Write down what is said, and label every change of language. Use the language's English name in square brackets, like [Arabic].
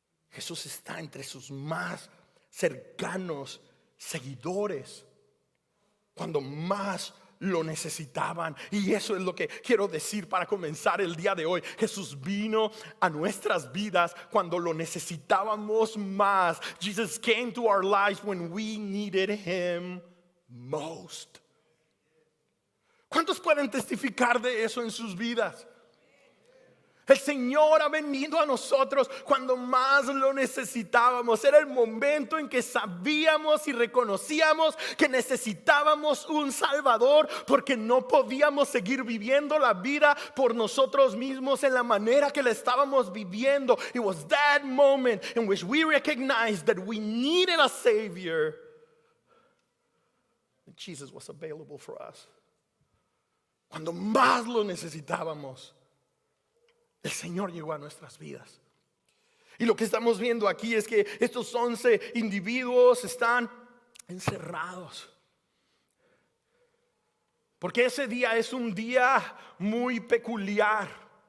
[Spanish] Jesús está entre sus más cercanos seguidores cuando más lo necesitaban. Y eso es lo que quiero decir para comenzar el día de hoy. Jesús vino a nuestras vidas cuando lo necesitábamos más. [English] Jesus came to our lives when we needed him most. [Spanish] ¿Cuántos pueden testificar de eso en sus vidas? El Señor ha venido a nosotros cuando más lo necesitábamos. Era el momento en que sabíamos y reconocíamos que necesitábamos un Salvador, porque no podíamos seguir viviendo la vida por nosotros mismos en la manera que la estábamos viviendo. [English] It was that moment in which we recognized that we needed a Savior. And Jesus was available for us. [Spanish] Cuando más lo necesitábamos, el Señor llegó a nuestras vidas. Y lo que estamos viendo aquí es que estos 11 individuos están encerrados. Porque ese día es un día muy peculiar.